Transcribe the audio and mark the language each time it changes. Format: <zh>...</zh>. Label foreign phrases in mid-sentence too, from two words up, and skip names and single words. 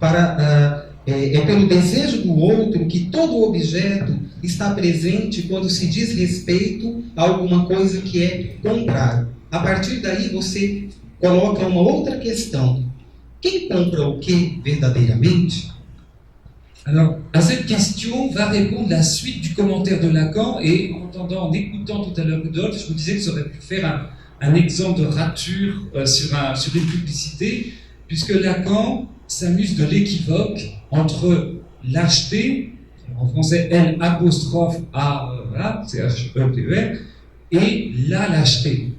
<pt>É pelo desejo do outro que todo objeto está presente quando se diz respeito a alguma coisa que é comprar. A partir daí você coloca uma outra questão. Quem compra o que verdadeiramente?</pt> <fr>Alors, à cette question va répondre la suite du commentaire de Lacan, et en écoutant tout à l'heure Rudolf, je vous disais que ça aurait pu faire un exemple de rature sur une publicité, puisque Lacan s'amuse de l'équivoque entre l'acheter, en français L apostrophe A, voilà, c'est H-E-T-E-R, et la lâcheté.</fr>